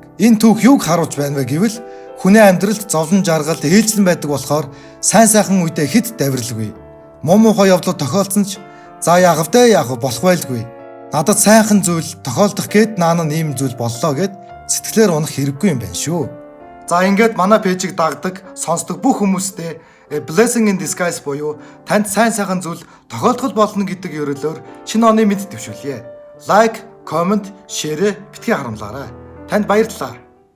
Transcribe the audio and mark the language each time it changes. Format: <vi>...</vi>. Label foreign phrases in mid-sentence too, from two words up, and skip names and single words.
<mn>Энэ түүх юуг харуулж байна вэ гэвэл хүний амьдралд зовлон жаргал ээлжлэн байдаг болохоор сайн сайхан үедээ хэд давирлгүй. Муухай явдлууд тохиолдсон ч за яах вэ болох байлгүй. Надад сайхан зүйл тохиолдох гээд наана ийм зүйл боллоо гэд сэтгэлээр унах хэрэггүй юм байна шүү. За ингээд манай пэйжийг дагдаг, сонсдог бүх хүмүүстээ</mn> <en>a blessing in disguise</en> <mn>буюу танд сайн сайхан зүйл тохиолдох болно гэдэг ёроолоор шинэ оны мэд төвшүүлье. Лайк, комент, шеэр битгий харамлаарай. Танд баярлалаа.</mn>